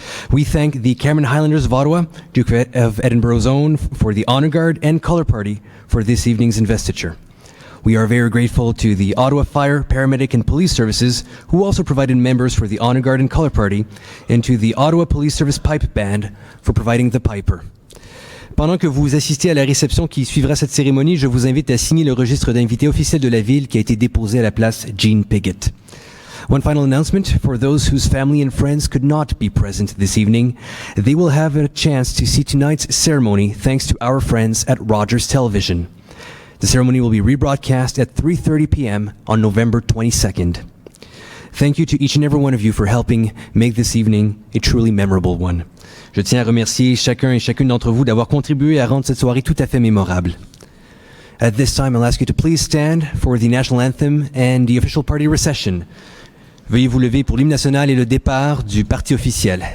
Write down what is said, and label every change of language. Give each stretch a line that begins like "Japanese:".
English: We thank the Cameron Highlanders of Ottawa, Duke of Edinburgh's Own, for the Honour Guard and Colour Party for this evening's investiture. We are very grateful to the Ottawa Fire, Paramedic and Police Services, who also provided members for the Honour Guard and Colour Party, and to the Ottawa Police Service Pipe Band for providing the piper.
French: Pendant que vous assistez à la réception qui suivra cette cérémonie, je vous invite à signer le registre d'invités officiel de la ville qui a été déposé à la place Jean Piggott.
English: One final announcement for those whose family and friends could not be present this evening. They will have a chance to see tonight's ceremony thanks to our friends at Rogers Television. The ceremony will be rebroadcast at 3:30 p.m. on November 22nd. Thank you to each and every one of you for helping make this evening a truly memorable one.
French: Je tiens à remercier chacun et chacune d'entre vous d'avoir contribué à rendre cette soirée tout à fait mémorable.
English: At this time, I'll ask you to please stand for the national anthem and the official party recession.
French: Veuillez vous lever pour l'hymne national et le départ du parti officiel.